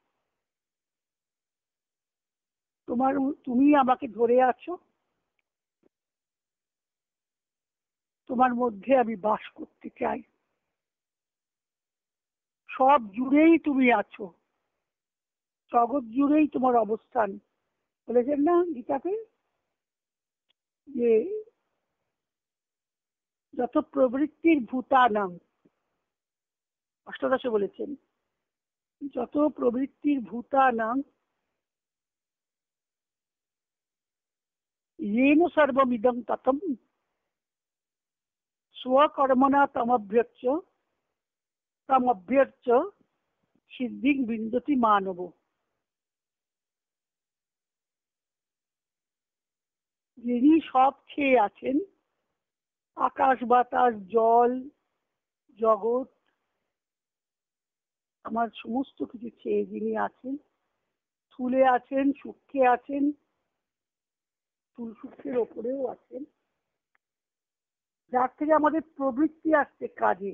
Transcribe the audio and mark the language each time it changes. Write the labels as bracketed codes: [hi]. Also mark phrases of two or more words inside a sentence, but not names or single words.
[bn] তুমি আমাকে ধরে আছো, তোমার মধ্যে আমি বাস করতে চাই, সব জুড়েই তুমি আছো, জগৎ জুড়েই তোমার অবস্থান। বলেছেন না গীতাতে যে [sa] যত প্রবৃত্তির ভূতানাং, [bn] অষ্টাদশে বলেছেন [sa] যত প্রবৃত্তির ভূতানাং येन सर्वमिदं ततं स्वकर्मणा तमभ्यर्च्य সিদ্ধিং বিন্দতি মানব। [bn] যিনি সব খেয়ে আছেন, আকাশ বাতাস জল জগৎ, আমার সমস্ত কিছু খেয়ে যিনি আছেন, স্থূলে আছেন, সূক্ষ্মে আছেন, স্থূল সূক্ষ্মের ওপরেও আছেন, যার থেকে আমাদের প্রবৃত্তি আসছে কাজে।